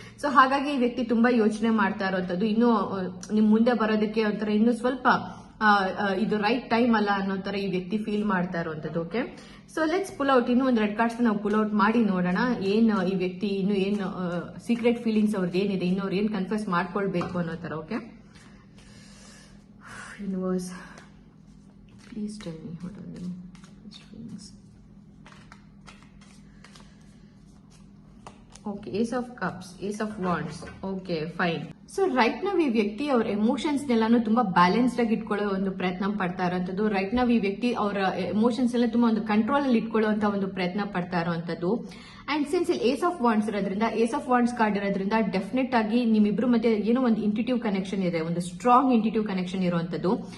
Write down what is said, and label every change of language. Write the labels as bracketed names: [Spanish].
[Kannada] So ಹಾಗಾಗಿ ಈ ವ್ಯಕ್ತಿ ತುಂಬಾ ಯೋಚನೆ ಮಾಡ್ತಾ ಇರುವಂತದ್ದು, ಇನ್ನೂ ನಿಮ್ ಮುಂದೆ ಬರೋದಕ್ಕೆ ಒಂಥರ ಇನ್ನೂ ಸ್ವಲ್ಪ ಇದು ರೈಟ್ ಟೈಮ್ ಅಲ್ಲ ಅನ್ನೋ ತರ ಈ ವ್ಯಕ್ತಿ ಫೀಲ್ ಮಾಡ್ತಾ ಇರುವಂತದ್ದು. [English] Okay, so let's pull out. [Kannada] ಇನ್ನೂ ಒಂದು 2 ಕಾರ್ಡ್ಸ್ ನಾವು ಪುಲ್ ಔಟ್ ಮಾಡಿ ನೋಡೋಣ ಏನ್ ಈ ವ್ಯಕ್ತಿ ಇನ್ನು ಏನ್ ಸೀಕ್ರೆಟ್ ಫೀಲಿಂಗ್ಸ್ ಅವ್ರದ್ದು ಏನಿದೆ, ಇನ್ನು ಅವ್ರು ಏನ್ ಕನ್ಫ್ಯೂಸ್ ಮಾಡ್ಕೊಳ್ಬೇಕು ಅನ್ನೋ ತರ. [English] Okay, universe, please tell me what are the feelings. Okay, ace of cups, ace of wands. Okay, fine. [Kannada] So right ನಾವ್ ಈ ವ್ಯಕ್ತಿ ಅವ್ರ ಎಮೋಷನ್ಸ್ ನೆಲ್ಲಾನು ತುಂಬಾ ಬ್ಯಾಲೆನ್ಸ್ಡ್ ಆಗಿ ಇಟ್ಕೊಳ್ಳೋ ಒಂದು ಪ್ರಯತ್ನ ಪಡ್ತಾ ಇರೋಂಥದ್ದು. ರೈಟ್ ನಾವ್ ಈ ವ್ಯಕ್ತಿ ಅವರ ಎಮೋಷನ್ಸ್ ಎಲ್ಲ ತುಂಬಾ ಒಂದು ಕಂಟ್ರೋಲ್ ಅಲ್ಲಿ ಇಟ್ಕೊಳ್ಳುವಂತ ಒಂದು ಪ್ರಯತ್ನ ಪಡ್ತಾ ಇರುವಂತದ್ದು. ಅಂಡ್ ಸಿನ್ಸ್ ಇಲ್ಲಿ ಏಸ್ ಆಫ್ ವಾಂಡ್ಸ್ ಇರೋದ್ರಿಂದ, ಏಸ್ ಆಫ್ ವಾಂಡ್ಸ್ ಕಾರ್ಡ್ ಇರೋದ್ರಿಂದ ಡೆಫಿನೆಟ್ ಆಗಿ ನಿಮ್ಮಿಬ್ರು ಮಧ್ಯೆ ಏನೋ ಒಂದು ಇಂಟಿಟಿವ್ ಕನೆಕ್ಷನ್ ಇದೆ, ಒಂದು ಸ್ಟ್ರಾಂಗ್ ಇಂಟಿಟಿವ್ ಕನೆಕ್ಷನ್ ಇರುವಂತದ್ದು.